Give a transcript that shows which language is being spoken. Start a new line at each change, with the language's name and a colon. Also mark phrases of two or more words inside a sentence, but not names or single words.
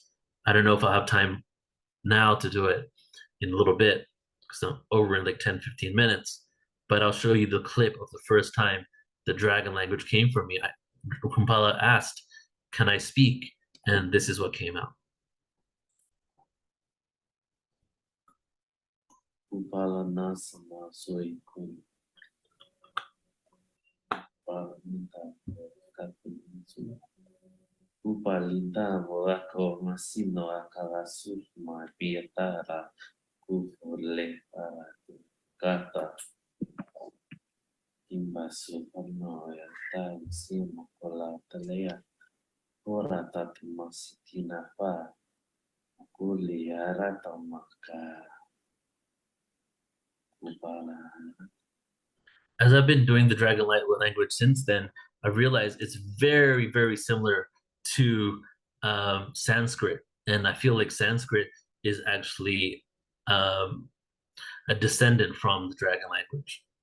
English: I don't know if I'll have time now to do it in a little bit, because I'm over in like 10-15 minutes, but I'll show you the clip of the first time the dragon language came from me. Kumbala asked, "Can I speak?" And this is what came out. Kumbala nasama soy kun. Kupalinda morako masino akalasul ma pietara kufole para kata imbasu pano ya ta simo kola talea ora tatimasitina pa kuli arata maka kupala. As I've been doing the dragon light language since then, I've realized it's very, very similar to Sanskrit. And I feel like Sanskrit is actually a descendant from the dragon language.